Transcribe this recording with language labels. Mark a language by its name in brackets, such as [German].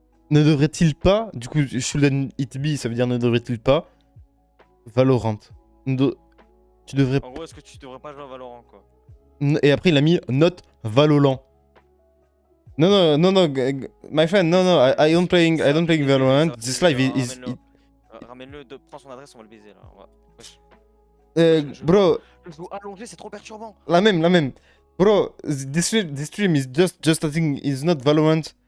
[French] Ne devrait-il pas, du coup, [English] shouldn't it be, [French] ça veut dire ne devrait-il pas, Valorant. Tu devrais... En gros, est-ce que tu devrais pas jouer à Valorant, quoi? Et après, il a mis not Valolant. Non, non, non, non, [English] my friend, [French] non, non, [English] I don't playing Valorant. This live is... [French] Ramène-le, prends son adresse, on va le baiser, là. Wesh. [English] Bro, [French] Je joue allongé, c'est trop perturbant. la même, la même. [English] Bro, this stream is just I think is not Valorant.